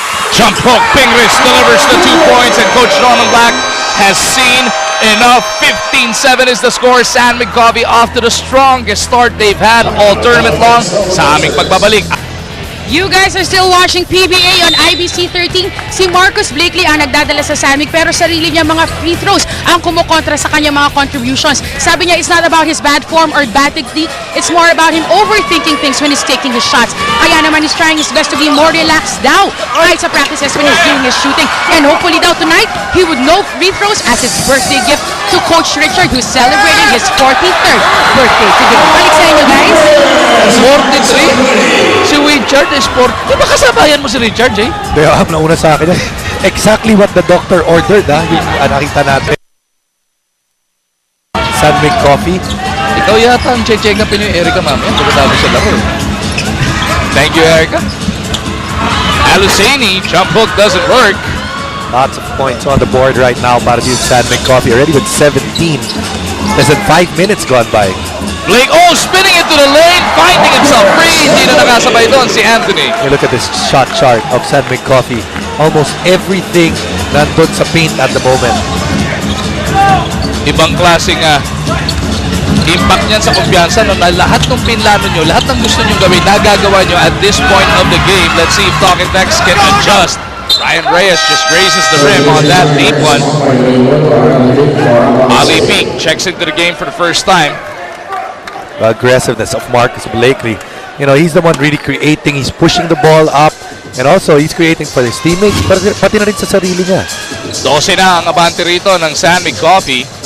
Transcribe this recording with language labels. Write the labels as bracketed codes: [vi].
[en] Jump poke, Pingris delivers the 2 points, and Coach Norman Black has seen enough. 15-7 is the score. SanMig Coffee off to the strongest start they've had all tournament long. [tl] Sa aming pagbabalik. [en] You guys are still watching PBA on IBC 13. [tl] Si Marcus Blakely ang nagdadala sa SanMig pero sarili niya mga free throws ang kumukontra sa kanyang mga contributions. Sabi niya [en] it's not about his bad form or bad technique. It's more about him overthinking things when he's taking his shots. [tl] Kaya naman [en] he's trying his best to be more relaxed [tl] daw kahit sa [en] practices when he's doing his shooting. And hopefully daw tonight, he would know free throws as his birthday gift to Coach Richard who's celebrating his 43rd birthday today. [tl] Balik sa inyo guys. 43? Si Richard is 40. Di ba kasabayan mo si Richard, Jay? Kaya nauna sa akin yan. [en] Exactly what the doctor ordered, [tl] ha? Yung nakita natin. SanMig coffee. Ikaw yata ang check upin yung Erica mamaya pagkatapos sa laro. [en] Thank you, Erica. Aluseni, jump hook doesn't work. Lots of points on the board right now [tl] para dito [en] SanMig coffee. Already with 17. Less than 5 minutes gone by. Blake, spinning into the lane, finding himself free. [tl] Hindi na nakasabay doon si Anthony. [en] You look at this shot chart of SanMig coffee. Almost everything [tl] nandun sa [en] paint at the moment. [tl] Ibang klaseng impact niyan sa kumpiyansa no, na lahat ng pinlano nyo, lahat ng gusto nyo gawin, nagagawa nyo [en] at this point of the game. Let's see if Talk and Text can adjust. Ryan Reyes just grazes the rim on that deep one. Ali Peak checks into the game for the first time. The aggressiveness of Marcus Blakely. You know, he's the one really creating. He's pushing the ball up. And also, he's creating for his teammates, [tl] pati na rin sa sarili niya. 12 na ang abante rito ng SanMig Coffee.